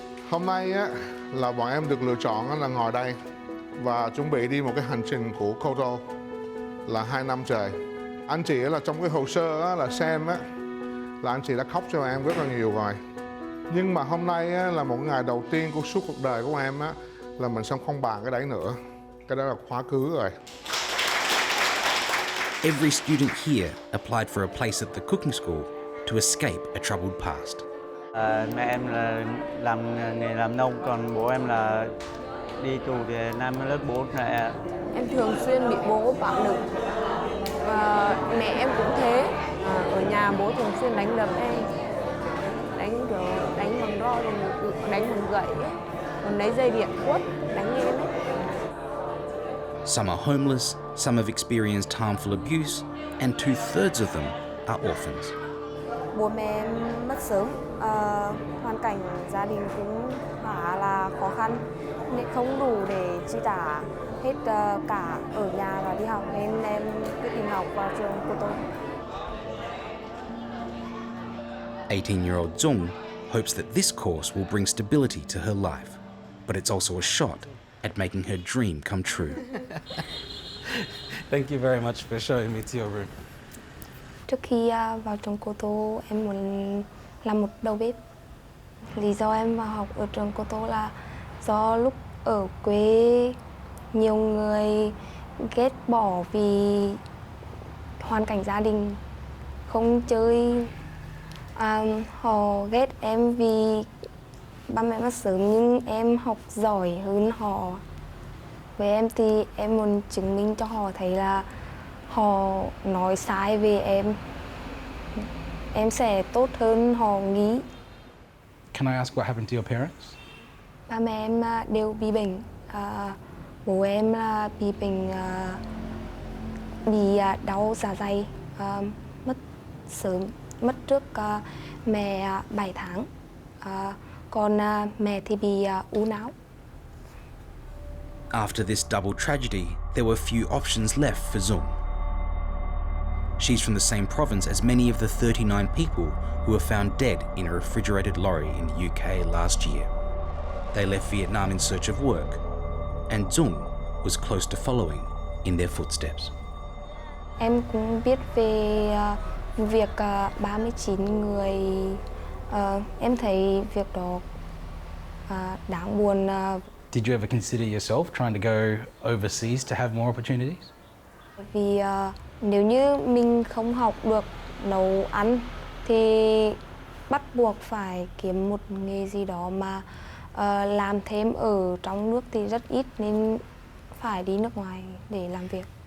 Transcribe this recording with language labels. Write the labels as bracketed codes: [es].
[vi] Hôm nay là bọn em được lựa chọn là ngồi đây và chuẩn bị đi một cái hành trình của Koto là 2 năm trời. Anh chị là trong cái hồ sơ là xem là anh chị đã khóc cho em rất là nhiều rồi. Nhưng mà hôm nay là một ngày đầu tiên của suốt cuộc đời của em là mình sẽ không bàn cái đấy nữa. Cái đó là quá khứ rồi. [en] Every student here applied for a place at the cooking school to escape a troubled past. [vi] Mẹ em là làm nghề làm nông, còn bố em là đi tù về năm lớp 4 này. Em thường xuyên bị bố bạo lực. Mẹ em cũng thế. Ở nhà bố thường xuyên đánh đập em. Đánh bằng roi, đánh bằng gậy, còn lấy dây điện quất đánh em ấy. [en] Some are homeless, some have experienced harmful abuse, and 2/3 of them are orphans. [vi] Bố mẹ em mất sớm, hoàn cảnh gia đình cũng khá là khó khăn, nên không đủ để chi trả hết cả ở nhà và đi học, nên em quyết định học vào trường Koto. [en] 18-year-old Duong hopes that this course will bring stability to her life, but it's also a shot at making her dream come true. Thank you very much for showing me to your room. [vi] Trước khi vào trường Koto, em muốn làm một đầu bếp. Lý do em vào học ở trường Koto là do lúc ở quê nhiều người ghét bỏ vì hoàn cảnh gia đình, không chơi. Họ ghét em vì ba mẹ mất sớm, nhưng em học giỏi hơn họ. Với em thì em muốn chứng minh cho họ thấy là họ nói sai về em sẽ tốt hơn họ nghĩ. [en] Can I ask what happened to your parents? [vi] Ba mẹ em đều bị bệnh. Bố em là bị bệnh, bị đau dạ dày, mất sớm, mất trước mẹ 7 tháng. Còn mẹ thì bị u não. [en] After this double tragedy, there were few options left for Duong. She's from the same province as many of the 39 people who were found dead in a refrigerated lorry in the UK last year. They left Vietnam in search of work, and Duong was close to following in their footsteps. [vi] Em cũng biết về việc 39 người. Em thấy việc đó đáng buồn. [en] Did you ever consider yourself trying to go overseas to have more opportunities? [vi] Vì nếu như mình không học được nấu ăn thì bắt buộc phải kiếm một nghề gì đó mà làm thêm ở trong nước thì rất ít, nên phải đi nước ngoài để làm việc.